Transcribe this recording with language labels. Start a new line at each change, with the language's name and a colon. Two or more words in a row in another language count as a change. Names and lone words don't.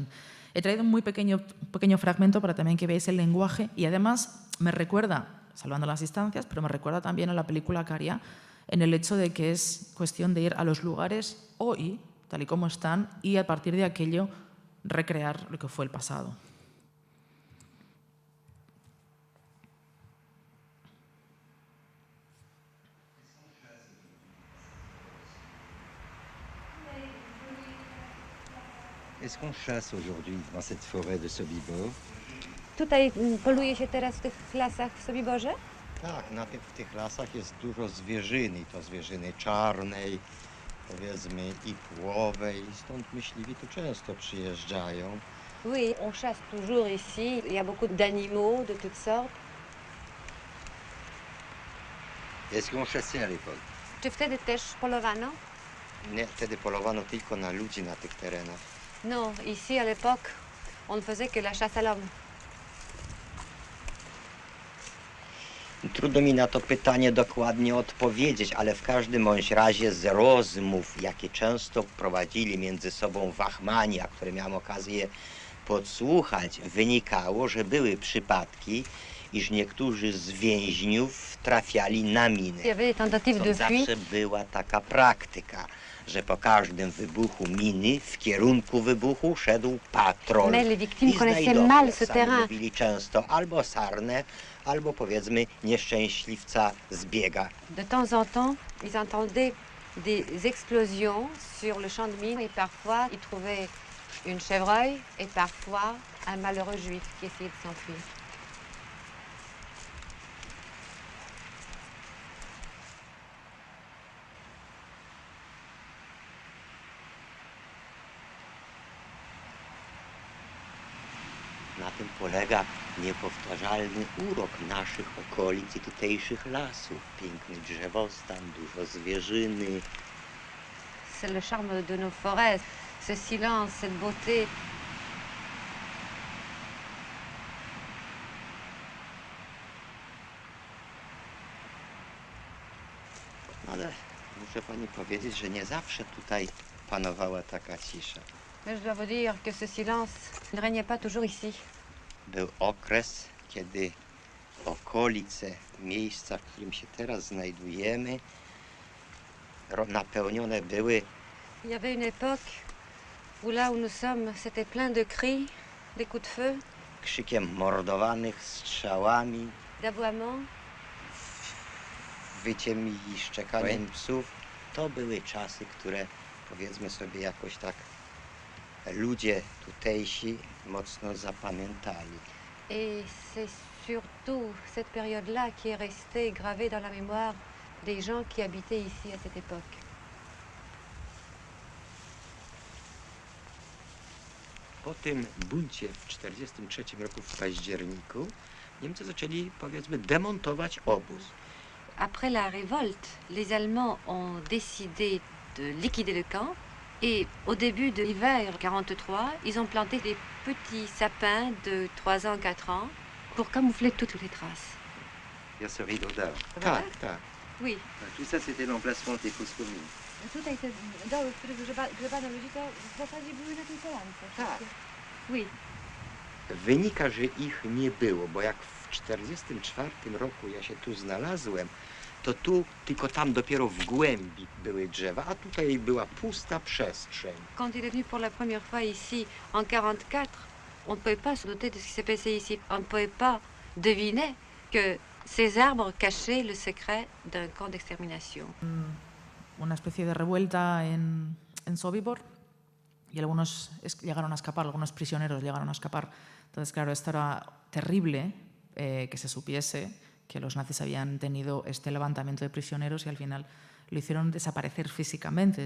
Spanish: He traído un muy pequeño fragmento para también que veáis el lenguaje, y además me recuerda, salvando las distancias, pero me recuerda también a la película Caria, en el hecho de que es cuestión de ir a los lugares hoy, tal y como están, y a partir de aquello recrear lo que fue el pasado.
French: Est-ce qu'on chasse aujourd'hui dans cette forêt de Sobibor?
Polish: Tutaj poluje się teraz w tych lasach w Sobiborze? Tak, w tych lasach jest dużo zwierzyny, to zwierzyny czarnej, powiedzmy i płowej, stąd myśliwi tu często przyjeżdżają.
French: Oui, on chasse toujours ici. Il y a beaucoup d'animaux de toutes sortes. Est-ce qu'on chassait à l'époque?
Polish: Czy wtedy też polowano? Nie, wtedy polowano tylko na ludzi na tych terenach.
French: Non, ici à l'époque, on ne faisait que la chasse à l'homme.
Polish: Trudno mi na to pytanie dokładnie odpowiedzieć, ale w każdym bądź razie z rozmów, jakie często prowadzili między sobą wachmani, a które miałem okazję podsłuchać, wynikało, że były przypadki, iż niektórzy z więźniów trafiali na miny. To zawsze była taka praktyka, że po każdym wybuchu miny w kierunku wybuchu szedł patrol. I znajdowcy stanowili często albo sarnę, albo powiedzmy nieszczęśliwca zbiega.
French: De temps en temps, ils entendaient des explosions sur le champ de mine et parfois ils trouvaient une chevreuil et parfois un malheureux juif qui essayait de s'enfuir.
Polish: Na tym polega niepowtarzalny urok naszych okolic i tutejszych lasów. Piękny drzewostan, dużo zwierzyny.
French: C'est le charme de nos forêts, ce silence, cette beauté.
Polish: Ale muszę pani powiedzieć, że nie zawsze tutaj panowała taka cisza.
French: Mais je dois vous dire que ce silence ne régnait pas toujours ici.
Polish: Był okres, kiedy okolice miejsca, w którym się teraz znajdujemy, napełnione były.
French: Il y avait une époque où là où nous sommes, c'était plein de cris, des coups de feu,
Polish: Krzykiem mordowanych, strzałami,
French: d'aboiements.
Polish: wyciem i szczekaniem psów. To były czasy, które, powiedzmy sobie, jakoś tak ludzie tutejsi mocno zapamiętali.
French: Et c'est surtout cette période-là qui est restée gravée dans la mémoire des gens qui habitaient ici à cette époque.
Polish: Po tym buncie w 1943 roku w październiku Niemcy zaczęli, powiedzmy, demontować obóz.
French: Après la révolte, les Allemands ont décidé de liquider le camp et au début de l'hiver 1943, ils ont planté des petits sapins de 3 ans, 4 ans pour camoufler toutes les traces. Il y a ce rideau d'or. Voilà.
Polish: Tak.
French: Oui. Tout ça, c'était l'emplacement des fosses communes.
Polish: Tutaj te doły, w których grzebano ludzi, to w zasadzie były na tej polance. Tak.
French: Oui.
Polish: Wynika, że ich nie było, bo jak w 1944 roku ja się tu znalazłem, to tu, tylko tam dopiero w głębi były drzewa, a tutaj była pusta przestrzeń.
French: Quand il est venu pour la première fois ici, en 1944, on ne pouvait pas se douter de ce qui s'est passé ici. On ne pouvait pas deviner que ces arbres cachaient le secret d'un camp d'extermination.
Spanish: Una especie de revuelta en Sobibor y algunos llegaron a escapar, algunos prisioneros llegaron a escapar. Entonces, claro, esto era terrible que se supiese que los nazis habían tenido este levantamiento de prisioneros y al final lo hicieron desaparecer físicamente.